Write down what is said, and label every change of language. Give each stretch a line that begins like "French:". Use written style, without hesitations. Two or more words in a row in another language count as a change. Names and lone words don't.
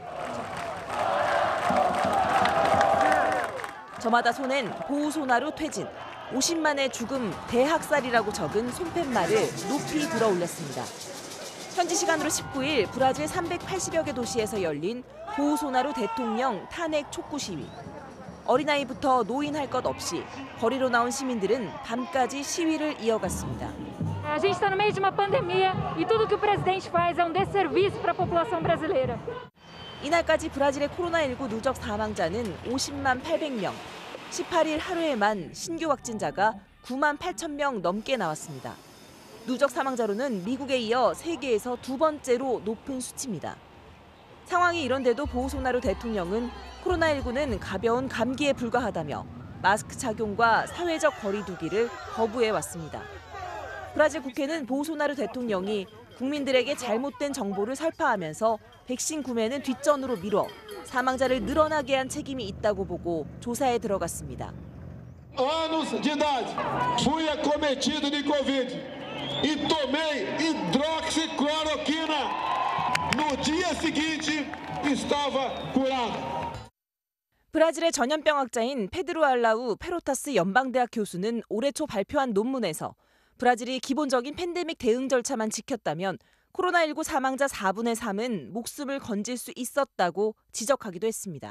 Korean: 저마다 손엔 보우소나로 퇴진, 50만의 죽음, 대학살이라고 적은 손팻말을 높이 들어 올렸습니다. 현지 시간으로 19일 브라질 380여 개 도시에서 열린 보우소나로 대통령 탄핵 촉구 시위. 어린아이부터 노인 할 것 없이 거리로 나온 시민들은 밤까지 시위를 이어갔습니다.
Portuguese: A gente está no meio de uma pandemia e tudo que o presidente faz é desserviço para a população brasileira.
Korean: 이날까지 브라질의 코로나19 누적 사망자는 50만 800명, 18일 하루에만 신규 확진자가 9만 8천 명 넘게 나왔습니다. 누적 사망자로는 미국에 이어 세계에서 두 번째로 높은 수치입니다. 상황이 이런데도 보우소나로 대통령은 코로나19는 가벼운 감기에 불과하다며 마스크 착용과 사회적 거리 두기를 거부해왔습니다. 브라질 국회는 보우소나로 대통령이 국민들에게 잘못된 정보를 설파하면서 백신 구매는 뒷전으로 미뤄 사망자를 늘어나게 한 책임이 있다고 보고 조사에 들어갔습니다.
Portuguese: Anos de idade, fui acometido de Covid e tomei hidroxicloroquina. No dia seguinte, estava curado.
Korean: 브라질의 전염병학자인 페드로 알라우 페로타스 연방대학 교수는 올해 초 발표한 논문에서 브라질이 기본적인 팬데믹 대응 절차만 지켰다면 코로나19 사망자 4분의 3은 목숨을 건질 수 있었다고 지적하기도 했습니다.